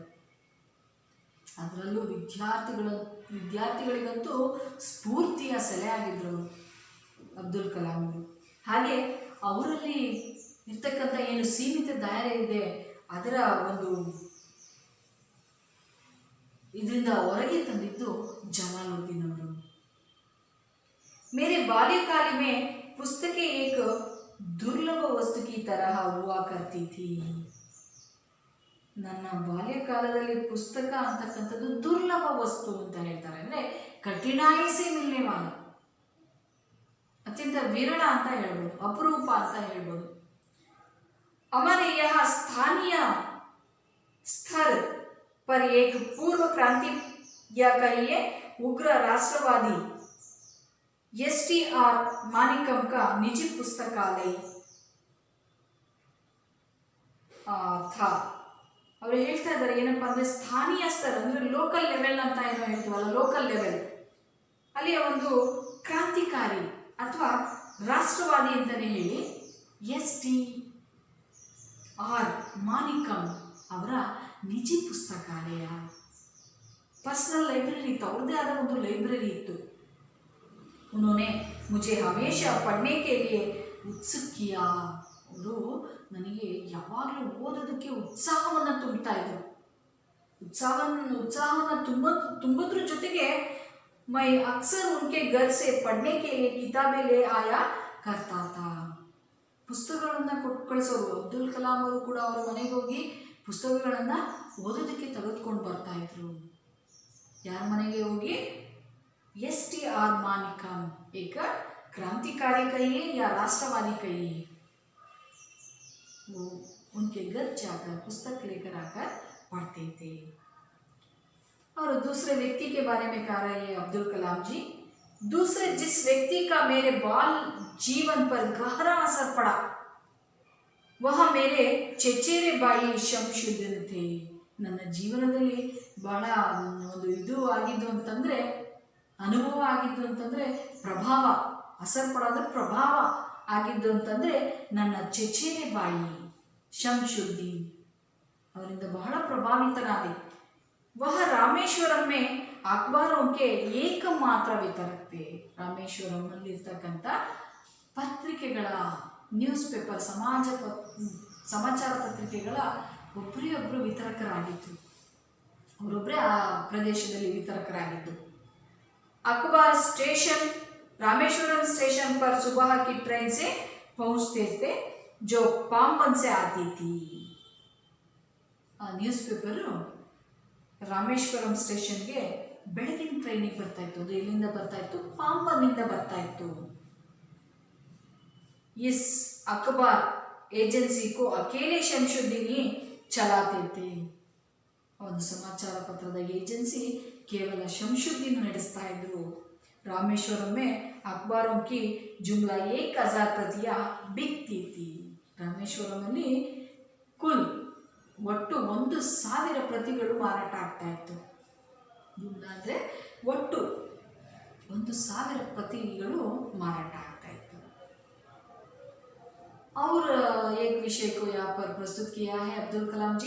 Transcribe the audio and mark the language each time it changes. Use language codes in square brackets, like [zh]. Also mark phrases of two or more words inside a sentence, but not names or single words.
[kn] ಅದರಲ್ಲೂ ವಿದ್ಯಾರ್ಥಿಗಳಿಗಂತೂ ಸ್ಫೂರ್ತಿಯ ಸೆಲೆ ಆಗಿದ್ದರು ಅಬ್ದುಲ್ ಕಲಾಂ ಅವರು. ಹಾಗೆ ಅವರಲ್ಲಿ ಇರ್ತಕ್ಕಂಥ ಏನು ಸೀಮಿತ ದಾಯರೆ ಇದೆ ಅದರ ಒಂದು ಇದರಿಂದ ಹೊರಗೆ ತಂದಿದ್ದು ಜಲಾಲುದ್ದೀನ್ ಅವರು. [hi] मेरे बाल्यकाल में पुस्तकें एक दुर्लभ वस्तु की तरह हुआ करती थी. [kn] ನನ್ನ ಬಾಲ್ಯಕಾಲದಲ್ಲಿ ಪುಸ್ತಕ ಅಂತಕ್ಕಂಥದ್ದು ದುರ್ಲಭ ವಸ್ತು ಅಂತ ಹೇಳ್ತಾರೆ. [hi] ಅಂದರೆ कठिनाई से मिलनेवाला, अत्यंत विरल [kn] ಅಂತ ಹೇಳ್ಬೋದು, ಅಪರೂಪ ಅಂತ ಹೇಳ್ಬೋದು. [hi] हमारे यहाँ स्थानीय स्तर पर एक पूर्व क्रांति या कहिए उग्र राष्ट्रवादी STR मानिकम का निजी पुस्तकालय था. [kn] ಅವರು ಹೇಳ್ತಾ ಇದ್ದಾರೆ ಏನಪ್ಪ ಅಂದರೆ [hi] स्थानीय स्तर [kn] ಅಂದರೆ [en] local level [kn] ಅಂತ ಏನೋ ಹೇಳ್ತೀವಲ್ಲ, [en] local level [kn] ಅಲ್ಲಿಯ ಒಂದು ಕ್ರಾಂತಿಕಾರಿ ಅಥವಾ ರಾಷ್ಟ್ರವಾದಿ ಅಂತಲೇ ಹೇಳಿ STR ಮಾನಿಕಂ ಅವರ ನಿಜಿ ಪುಸ್ತಕಾಲಯ, [en] personal library [kn] ಇತ್ತು, ಅವ್ರದ್ದೇ ಆದ ಒಂದು ಲೈಬ್ರರಿ ಇತ್ತು. [hi] उन्होंने मुझे हमेशा पढ़ने के लिए उत्सुक किया. [kn] ಅವರು ನನಗೆ ಯಾವಾಗಲೂ ಓದೋದಕ್ಕೆ ಉತ್ಸಾಹವನ್ನು ತುಂಬುತ್ತಾ ಇದ್ರು. ಉತ್ಸಾಹವನ್ನು ತುಂಬೋದ್ರ ಜೊತೆಗೆ [hi] मैं अक्सर उनके घर से पढ़ने के लिए किताबें ले आया करता था. [kn] ಪುಸ್ತಕಗಳನ್ನು ಕೊಟ್ಟು ಕಳಿಸೋರು ಅಬ್ದುಲ್ ಕಲಾಂ ಅವರು ಕೂಡ ಅವರ ಮನೆಗೆ ಹೋಗಿ ಪುಸ್ತಕಗಳನ್ನು ಓದೋದಕ್ಕೆ ತೆಗೆದುಕೊಂಡು ಬರ್ತಾ ಇದ್ರು. ಯಾರ ಮನೆಗೆ ಹೋಗಿ? [hi] STR मानिकम, एक क्रांतिकारी कहिए या राष्ट्रवादी कहिए, वो उनके घर जाकर पुस्तक लेकर आकर पढ़ते थे. और दूसरे व्यक्ति के बारे में कह रहे हैं अब्दुल कलाम जी, दूसरे जिस व्यक्ति का मेरे बाल जीवन पर गहरा असर पड़ा वह मेरे चचेरे भाई शमशुद्दीन थे. [kn] ನನ್ನ ಜೀವನದಲ್ಲಿ ಬಹಳ ಒಂದು ಇದು ಆಗಿದ್ದು ಅಂತಂದರೆ, ಅನುಭವ ಆಗಿದ್ದು ಅಂತಂದರೆ, ಪ್ರಭಾವ ಅಸರ್ ಪಡೋದ್ರ ಪ್ರಭಾವ ಆಗಿದ್ದು ಅಂತಂದರೆ ನನ್ನ [hi] चचेरे भाई [kn] ಶಂಶುದ್ದೀನ್ ಅವರಿಂದ ಬಹಳ ಪ್ರಭಾವಿತನಾದೆ. [hi] वह रामेश्वरम में अखबारों के एकमात्र वितरक थे. [kn] ರಾಮೇಶ್ವರಂನಲ್ಲಿರ್ತಕ್ಕಂಥ ಪತ್ರಿಕೆಗಳ [en] news paper [kn] ಸಮಾಚಾರ ಪತ್ರಿಕೆಗಳ ಒಬ್ಬರೇ ವಿತರಕರಾಗಿತ್ತು. ಅವರೊಬ್ಬರೇ ಆ ಪ್ರದೇಶದಲ್ಲಿ ವಿತರಕರಾಗಿದ್ದು. [hi] अखबार स्टेशन रामेश्वरम स्टेशन पर सुबह की ट्रेन से पहुंचते थे जो पाम्बन से आती थी. [en] news paper [kn] ರಾಮೇಶ್ವರಂ ಸ್ಟೇಷನ್ಗೆ ಬೆಳಗಿನ ಟ್ರೈನಿಗೆ ಬರ್ತಾ ಇತ್ತು. ಅದು ಎಲ್ಲಿಂದ ಬರ್ತಾ ಇತ್ತು? ಪಾಂಬನ್ನಿಂದ ಬರ್ತಾ ಇತ್ತು. [hi] इस अखबार एजेंसी को अकेले शमशुद्दीन ही चलाते थे. [kn] ಒಂದು ಸಮಾಚಾರ ಪತ್ರದ ಏಜೆನ್ಸಿ ಕೇವಲ ಶಂಶುದ್ದೀನ್ ನಡೆಸ್ತಾ ಇದ್ರು. [hi] रामेश्वरम में अखबारों की जुमला 1000 प्रतियां बिकती थी. [kn] ರಾಮೇಶ್ವರಂ ಅಲ್ಲಿ ಕುಲ್ ಒಟ್ಟು 1000 ಪ್ರತಿಗಳು ಮಾರಾಟ ಆಗ್ತಾ ಇತ್ತು. ಜುಮ್ಲಾ ಅಂದರೆ ಒಟ್ಟು 1000 ಪ್ರತಿಗಳು ಮಾರಾಟ ಆಗ್ತಾ ಇತ್ತು. [hi] और एक विषय को यहाँ पर प्रस्तुत किया है अब्दुल कलाम जी.